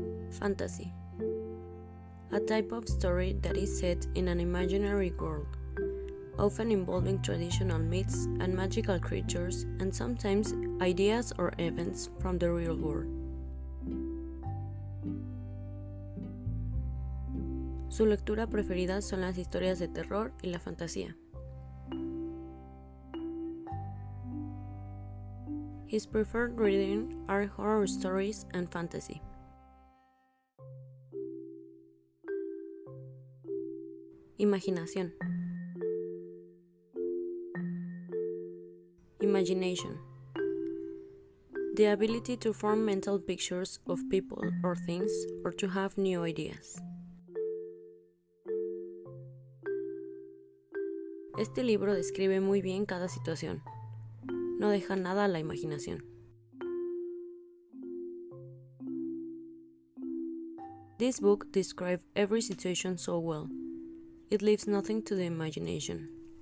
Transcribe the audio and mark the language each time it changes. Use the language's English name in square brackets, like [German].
[English] Fantasy. A type of story that is set in an imaginary world, often involving traditional myths and magical creatures, and sometimes ideas or events from the real world. [Spanish] Su lectura preferida son las historias de terror y la fantasía. [English] His preferred reading are horror stories and fantasy. [Spanish] Imaginación. [English] Imagination. The ability to form mental pictures of people or things or to have new ideas. [Spanish] Este libro describe muy bien cada situación. No deja nada a la imaginación. [English] This book describes every situation so well. It leaves nothing to the imagination.